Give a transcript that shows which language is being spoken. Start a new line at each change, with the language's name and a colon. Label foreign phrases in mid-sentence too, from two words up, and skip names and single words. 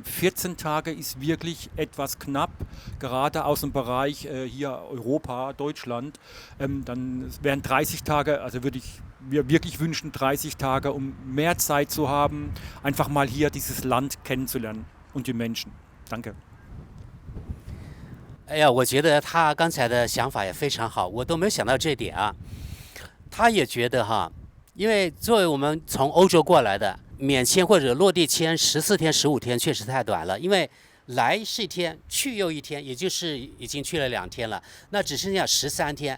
German: 14 Tage ist wirklich etwas knapp, gerade aus dem Bereich hier Europa, Deutschland. Dann wären 30 Tage, also würde ich wir wirklich wünschen 30 Tage, um mehr Zeit zu haben, einfach mal hier dieses Land kennenzulernen und die Menschen. Danke。
Chinese: 哎呀，我觉得他刚才的想法也非常好，我都没有想到这点啊。他也觉得哈，因为作为我们从欧洲过来的，免签或者落地签14天、15天确实太短了，因为来是一天，去又一天，也就是已经去了2天了，那只剩下13天。